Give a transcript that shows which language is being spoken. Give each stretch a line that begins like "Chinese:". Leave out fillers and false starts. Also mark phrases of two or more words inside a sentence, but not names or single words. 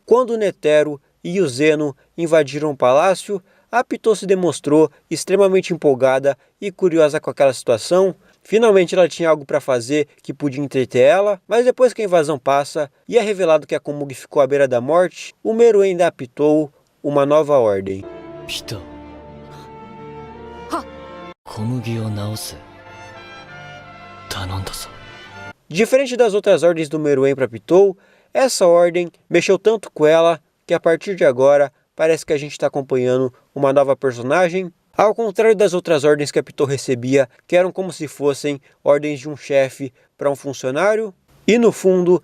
Portuguese: Quando o Netero e o Zeno invadiram o palácio, a Pitou se demonstrou extremamente empolgada e curiosa com aquela situação. Finalmente ela tinha algo para fazer que podia entreter ela, mas depois que a invasão passa e é revelado que a Komugi ficou à beira da morte, o Meruem dá a Pitou uma nova ordem.
Japanese: ピトー。コムギを治す. 頼んだぞ.
Portuguese: Diferente das outras ordens do Meruem para Pitou, essa ordem mexeu tanto com ela que a partir de agora parece que a gente está acompanhando uma nova personagem. Ao contrário das outras ordens que a Pitou recebia, que eram como se fossem ordens de um chefe para um funcionário, e no fundo